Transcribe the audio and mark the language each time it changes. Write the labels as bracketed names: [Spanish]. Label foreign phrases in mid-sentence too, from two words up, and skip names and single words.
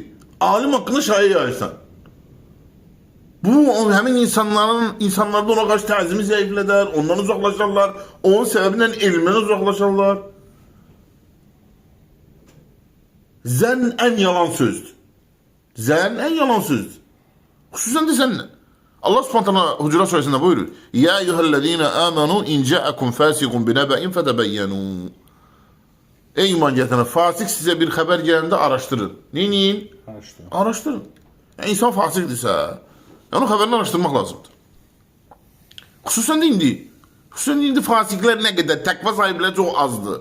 [Azerbaijani] Alim haqqında şayə yayırsan. Bu, həmin insanlarda ona qarşı təzimi zəiflədər, ondan uzaqlaşarlar, onun səbəbindən elmdən uzaqlaşarlar. Zənn ən yalan sözdür. Zənn ən yalan sözdür. Xüsusən də səninlə. Allah Subhanahu Hucurat surəsində buyurur: [Arabic] "يا أيها الذين آمنوا إن جاءكم فاسق بنبإ فتبينوا." [Azerbaijani] Ey iman gətirən, fasik sizə bir xəbər gələndə araşdırın. Neyin? Araşdırın. Yəni, insan fasiqdirsə, onun xəbərini araşdırmaq lazımdır. Xüsusən də indi fasiklər nə qədər, təqva sahibləri çox azdır.